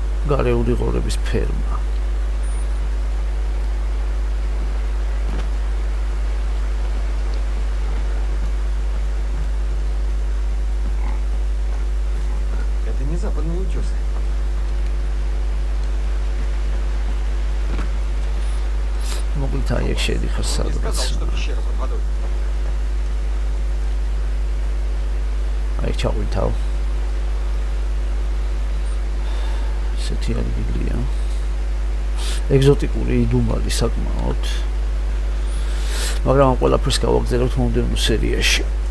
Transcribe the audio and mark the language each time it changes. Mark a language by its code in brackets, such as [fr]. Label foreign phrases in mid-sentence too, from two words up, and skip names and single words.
[ka] გარეული ღორების ფერმა. [ru] Это не западные утесы. [ka] მოკლედ აი ეგ შედიხარ [ru] Он не [ka] სადღაც. [ru] сказал, что пещера под водой. [ka] აი ჩავითავ. ესეთი ადგილია. ეგზოტიკური იდუმალი საკმაოდ. მაგრამ ამ ყველაფერს გავაგზავნებთ მომდევნო სერიაში.